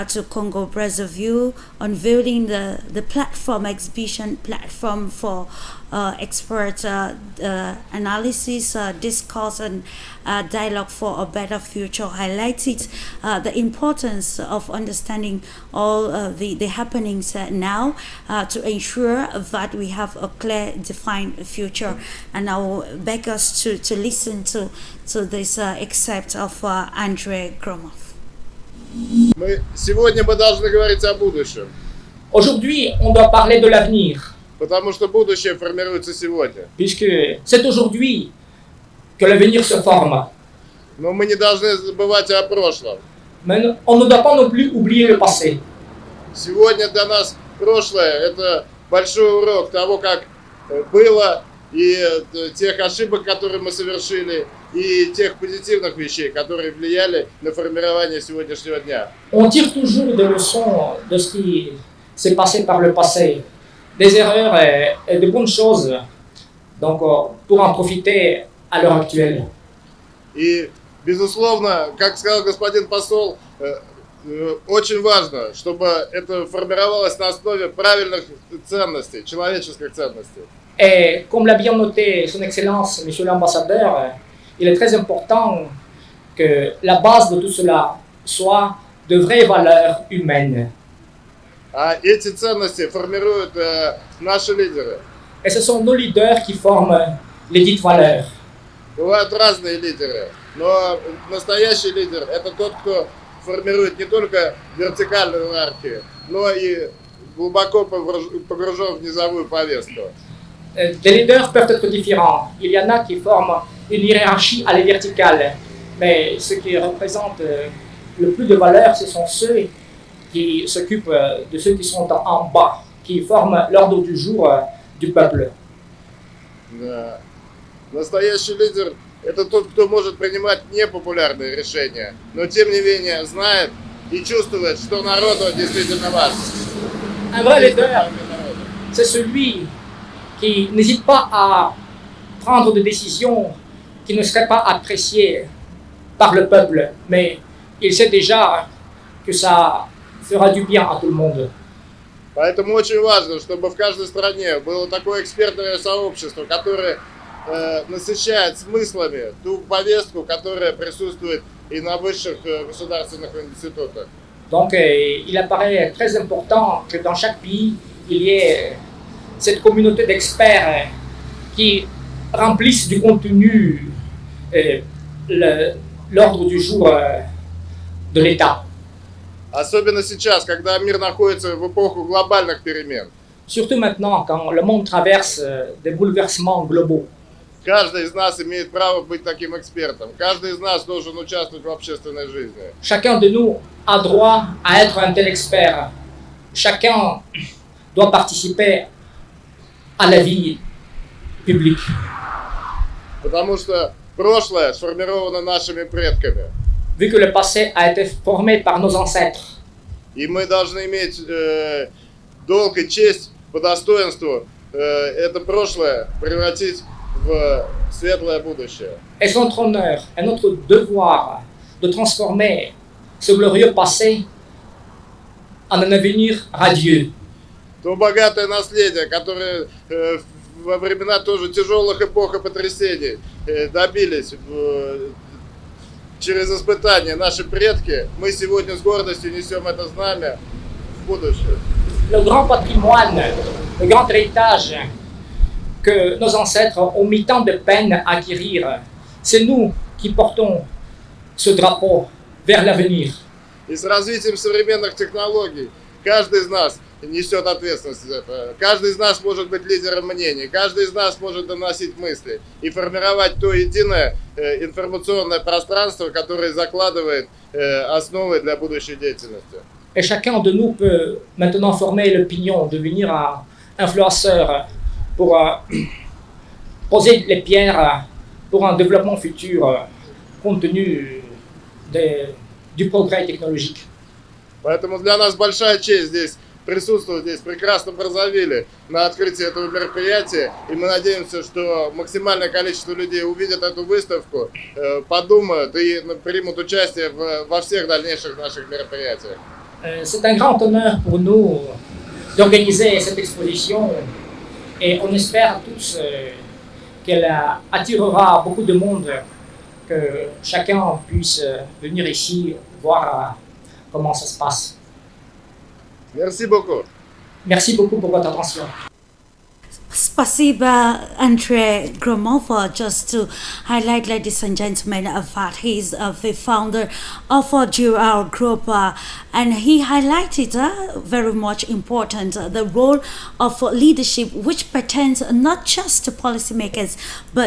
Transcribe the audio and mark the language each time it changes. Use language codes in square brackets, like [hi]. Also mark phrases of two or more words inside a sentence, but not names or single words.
[en] to Congo Brazzaville, unveiling the platform, exhibition platform for expert analysis, discourse, and dialogue for a better future, highlighted the importance of understanding all the happenings now to ensure that we have a clear, defined future. And I will beg us to listen to this excerpt of Andrei Gromov. [ru] Сегодня мы должны говорить о будущем. [fr] Aujourd'hui, on doit parler de l'avenir. [ru] Потому что будущее формируется сегодня. [fr] Puisque c'est aujourd'hui que l'avenir se forme. [ru] Но мы не должны забывать о прошлом. [fr] Mais on ne doit pas non plus oublier le passé. [ru] Сегодня для нас прошлое – это большой урок того, как было, и тех ошибок, которые мы совершили, и тех позитивных вещей, которые влияли на формирование сегодняшнего дня. [fr] On tire toujours des leçons de ce qui s'est passé par le passé, des erreurs et de bonnes choses, donc pour en profiter à l'heure actuelle. [ru] И, безусловно, как сказал господин посол, очень важно, чтобы это формировалось на основе правильных ценностей, человеческих ценностей. [fr] Et comme l'a bien noté son Excellence, Monsieur l'Ambassadeur, il est très important que la base de tout cela soit de vraies valeurs humaines. [ru] А эти ценности формируют наши лидеры. [fr] Et ce sont nos leaders qui forment les dites valeurs. [ru] Бывают разные лидеры, но настоящий лидер – это тот, кто формирует не только вертикальную иерархию, но и глубоко погружен в низовую повестку. [fr] Des leaders peuvent être différents. Il y en a qui forment une hiérarchie à la verticale, mais ce qui représente le plus de valeur, ce sont ceux qui s'occupent de ceux qui sont en bas, qui forment l'ordre du jour du peuple. [ru] Да. Настоящий лидер – это тот, кто может принимать непопулярные решения, но тем не менее знает и чувствует, что народу действительно важно. [fr] Un vrai leader, c'est celui qui n'hésite pas à prendre des décisions qui ne seraient pas appréciées par le peuple, mais il sait déjà que ça fera du bien à tout le monde. [ru] Поэтому очень важно, чтобы в каждой стране было такое экспертное сообщество, которое насыщает смыслами ту повестку, которая присутствует и на высших государственных институтах. [fr] Donc il apparaît très important que dans chaque pays, qu'il y ait cette communauté d'experts qui remplissent du contenu l'ordre du jour de l'État. [ru] Особенно сейчас, когда мир находится в эпоху глобальных перемен. [fr] Surtout maintenant, quand le monde traverse des bouleversements globaux. [ru] Каждый из нас имеет право быть таким экспертом. Каждый из нас должен участвовать в общественной жизни. [fr] Chacun de nous a droit à être un tel expert. Chacun doit participer à la vie publique. [ru] Потому что прошлое сформировано нашими предками. [fr] Vu que le passé a été formé par nos ancêtres. [ru] И мы должны иметь долг и честь по достоинству это прошлое превратить в светлое будущее. [fr] Et c'est notre honneur et notre devoir de transformer ce glorieux passé en un avenir radieux. [ru] То богатое наследие, которое во времена тоже тяжелых эпох и потрясений добились через испытания наши предки, мы сегодня с гордостью несем это знамя в будущее. [fr] Le grand patrimoine, le grand héritage que nos ancêtres ont mis tant de peine à acquérir, c'est nous qui portons ce drapeau vers l'avenir. [ru] И с развитием современных технологий каждый из нас несет ответственность за это. Каждый из нас может быть лидером мнений, каждый из нас может доносить мысли и формировать то единое информационное пространство, которое закладывает основы для будущей деятельности. [fr] Et chacun de nous peut maintenant former l'opinion, devenir un influenceur pour poser les pierres pour un développement futur compte tenu du progrès technologique. [ru] Поэтому для нас большая честь здесь присутствовать здесь в прекрасном Brazzaville на открытии этого мероприятия. И мы надеемся, что максимальное количество людей увидят эту выставку, подумают и примут участие во всех дальнейших наших мероприятиях. [fr] C'est un grand honneur pour nous d'organiser cette exposition et on espère tous qu'elle attirera beaucoup de monde, que chacun puisse venir ici voir comment ça se passe. Merci beaucoup. Merci beaucoup pour votre attention. [en] Spasiba Andrei Gromova, just to highlight, ladies and gentlemen, that he's the founder of our group, and he highlighted very much important the role of leadership, which pertains not just to policymakers but